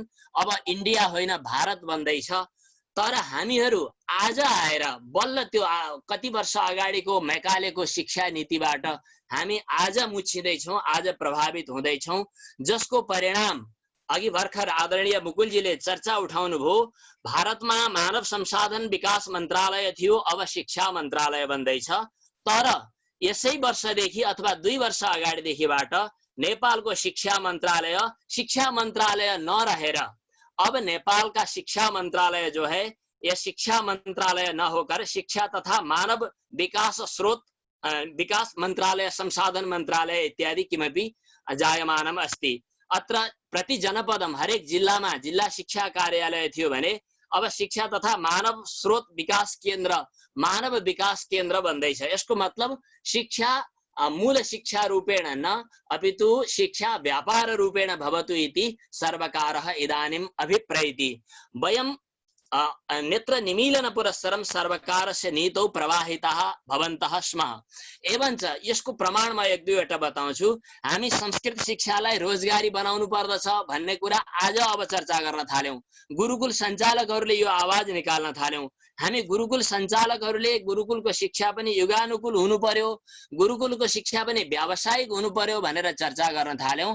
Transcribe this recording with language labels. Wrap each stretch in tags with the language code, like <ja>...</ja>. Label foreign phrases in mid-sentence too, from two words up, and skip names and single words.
<ne>अब इन्डिया होइन भारत बन्दैछ। तर हामीहरू आज आएर बल्ल त्यो कति वर्ष अगाडिको मैकालेको शिक्षा नीतिबाट हामी आज मुछिँदैछौँ, आज प्रभावित हुँदैछौँ, जसको परिणाम अघि भर्खर आदरणीय मुकुलजीले चर्चा उठाउनु भयो। भारतमा मानव संसाधन विकास मन्त्रालय थियो, अब शिक्षा मन्त्रालय बन्दैछ। तर यसै वर्षदेखि अथवा 2 वर्ष अगाडिदेखिबाट नेपालको शिक्षा मन्त्रालय नरहेर अब</ne> <hi>नेपाल का शिक्षा मंत्रालय जो है, यह शिक्षा मंत्रालय न होकर शिक्षा तथा मानव विकास मंत्रालय, संसाधन मंत्रालय इत्यादि</hi> <sa>किमपि जायमानम् अस्ति। अत्र प्रति जनपदम</sa> <ne>हरेक जिल्लामा जिल्ला शिक्षा कार्यालय थियो भने अब शिक्षा तथा मानव स्रोत विकास केन्द्र बन्दैछ। यसको मतलब</ne> <sa>शिक्षा मूल शिक्षा रूपेण न अपितु शिक्षा व्यापार रूपेण भवतु इति सर्वकारः इदानीम् अभिप्रैति। वयं नेत्र निमीलन पुरस्सरं सर्वकारस्य नीतौ प्रवाहिताः भवन्तः स्मः।</sa> <ne>एवञ्च यसको प्रमाण म 1-2 बताउँछु। हामी संस्कृत शिक्षालाई रोजगारी बनाउनु पर्दछ भन्ने कुरा आज अब चर्चा गर्न थाल्यौं। गुरुकुल सञ्चालकहरूले यो आवाज निकाल्न थाल्यौं। हामी गुरुकुल सञ्चालकहरूले गुरुकुलको शिक्षा पनि युगानुकूल हुनु पर्यो, गुरुकुलको शिक्षा पनि व्यावसायिक हुनु पर्यो भनेर चर्चा गर्न थाल्यौं।</ne>